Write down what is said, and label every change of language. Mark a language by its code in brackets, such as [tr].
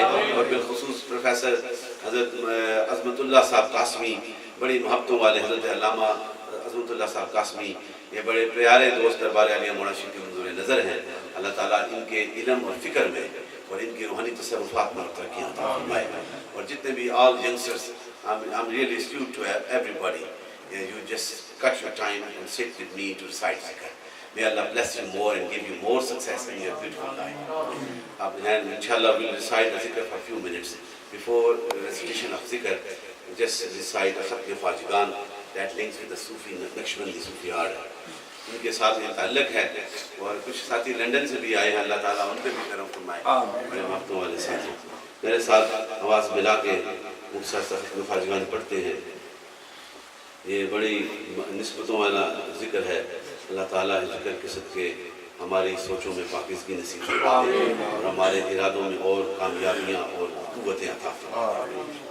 [ur] اور بالخصوص پروفیسر حضرت عظمت اللہ صاحب قاسمی، بڑی محبتوں والے حضرت علامہ عظمت اللہ صاحب قاسمی، یہ بڑے پیارے دوست دربار عالیہ مولانا شیخ کے منظور نظر ہیں. اللہ تعالیٰ ان کے علم اور فکر میں اور ان کی روحانی تصرفات میں ترقیاں عطا فرمائے. اور جتنے بھی [en] all youngsters, I'm really astute to everybody. You just cut your time and sit with me to recite zikr. May Allah bless you more and give you more success in your beautiful life. And inshallah we'll recite the zikr for a few minutes. Before recitation of zikr, just recite Khatmi Fajigan that links with the Sufi, Naqshbandi Sufi art. [ur] ان کے ساتھ یہ تعلق ہے. اور کچھ ساتھی London سے بھی آئے ہیں، اللہ تعالیٰ ان پہ بھی کرم فرمائے. بڑے محبتوں والے ساتھی میرے ساتھ آواز ملا کے مختصر ختم فاجگان پڑھتے ہیں. یہ بڑی نسبتوں والا ذکر ہے. اللہ تعالیٰ اس ذکر کے صدقے ہماری سوچوں میں پاکیزگی نصیب فرمائے اور ہمارے ارادوں میں اور کامیابیاں اور قوتیں عطا فرمائے.